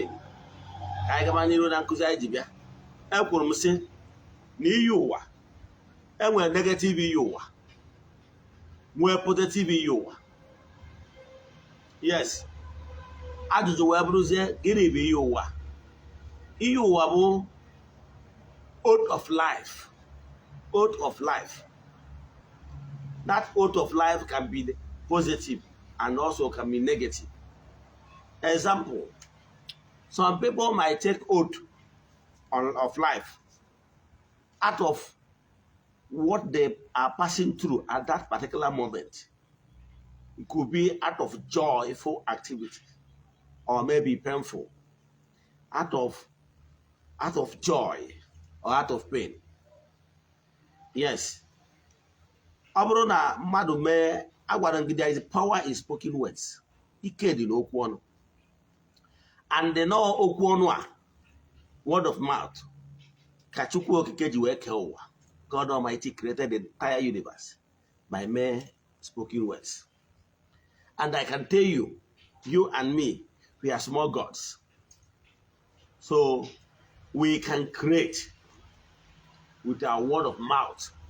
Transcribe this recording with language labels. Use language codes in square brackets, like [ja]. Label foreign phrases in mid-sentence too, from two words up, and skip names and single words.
[ig] Ka anyị gaba n'iru na nkụzi anyị ji bịa. Ekwuru m sị na iyi ụwa enwere negative iyi ụwa, nwee positive iyi ụwa. Yes, ajụjụ wee bụrụzie gịnị bụ iyi ụwa? Iyi ụwa bụ [en] oath of life. Oath of life. That oath of life can be positive and also can be negative. Example, some people might take oath of life out of what they are passing through at that particular moment. It could be out of joyful activity or maybe painful, out of joy or out of pain. Yes. [ig] Ọ bụrụ na mmadụ mee, agwara gị [en] there is power in spoken words. [ig] Ike dị n'okwu ọnụ. [en] And the no [ig] okwu ọnụ a, [en] word of mouth, [ig] ka Chukwu okike ji wee kee ụwa. [en] God Almighty created the entire universe by mere spoken words. And I can tell you, you and me, we are small gods. So we can create with our word of mouth.